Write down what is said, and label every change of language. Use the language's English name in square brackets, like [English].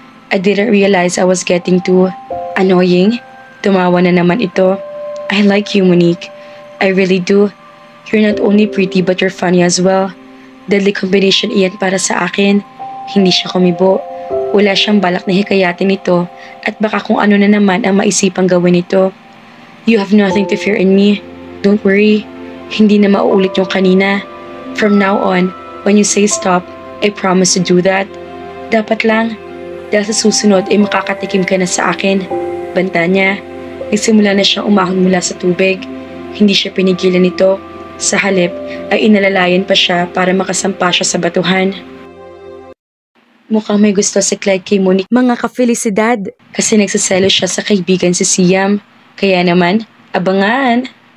[English] I didn't realize I was getting too annoying. [Filipino] Tumawa na naman ito. [English] I like you, Monique. I really do. You're not only pretty but you're funny as well. Deadly combination [Filipino] iyan para sa akin. Hindi siya kumibo. Wala siyang balak na hikayatin ito at baka kung ano na naman ang maisipang gawin nito. [English] You have nothing to fear in me. Don't worry. [Filipino] Hindi na mauulit yung kanina. [English] From now on, when you say stop, I promise to do that. [Filipino] Dapat lang, dahil sa susunod ay makakatikim ka na sa akin. Banta niya. Nagsimula na siyang umahon mula sa tubig. Hindi siya pinigilan nito. Sa halip ay inalalayan pa siya para makasampa siya sa batuhan. Mukhang may gusto si Clyde kay Monique, mga ka-felicidad, kasi nagsaselo siya sa kaibigan si Siam. Kaya naman, abangan!